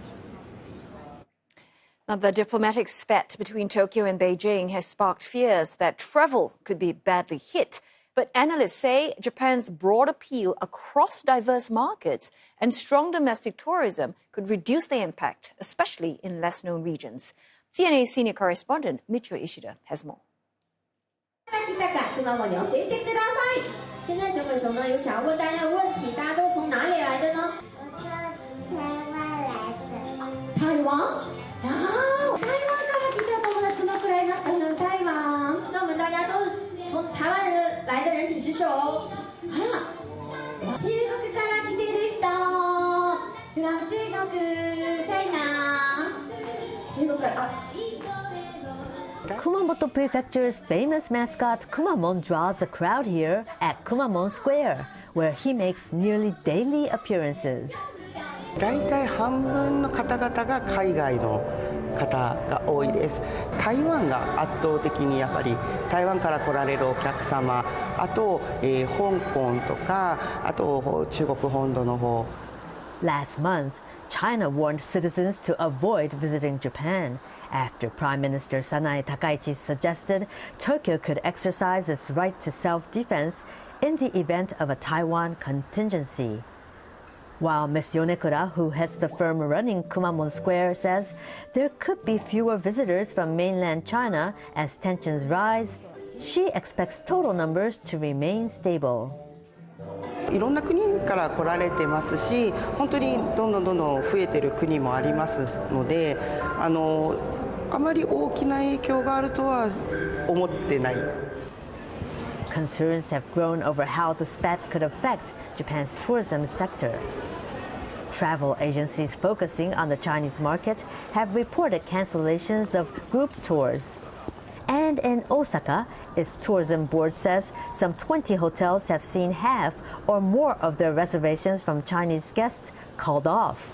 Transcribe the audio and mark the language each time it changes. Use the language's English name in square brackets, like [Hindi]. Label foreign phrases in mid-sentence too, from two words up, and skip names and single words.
[English] Now, the diplomatic spat between Tokyo and Beijing has sparked fears that travel could be badly hit. But analysts say Japan's broad appeal across diverse markets and strong domestic tourism could reduce the impact, especially in less-known regions. CNA senior correspondent Michio Ishida has more. [Chinese] 现在小粉熊呢有想要问大家的问题，大家都从哪里来的呢？台湾。 [Japanese] 台湾から来た友達どのくらいいますか？台湾。 [Chinese] 那我们大家都从台湾人来的人请举手。 [Japanese] あら。中国から来てる人。from 中国、China。中国から。 [English] Kumamoto Prefecture's famous mascot Kumamon draws a crowd here at Kumamon Square, where he makes nearly daily appearances. [Japanese] 大体半分の方々が海外の方が多いです。台湾が圧倒的にやっぱり台湾から来られるお客様、あと、香港とか、あと中国本土の方。 [English] Last month, China warned citizens to avoid visiting Japan after Prime Minister Sanae Takaichi suggested Tokyo could exercise its right to self-defense in the event of a Taiwan contingency. While Ms. Yonekura, who heads the firm running Kumamon Square, says there could be fewer visitors from mainland China as tensions rise, she expects total numbers to remain stable. [Japanese] いろんな国から来られてますし、本当にどんどん増えてる国もありますので、あまり大きな影響があるとは思ってない。 [English] Concerns have grown over how the spat could affect Japan's tourism sector. Travel agencies focusing on the Chinese market have reported cancellations of group tours. And in Osaka, its tourism board says some 20 hotels have seen half or more of their reservations from Chinese guests called off.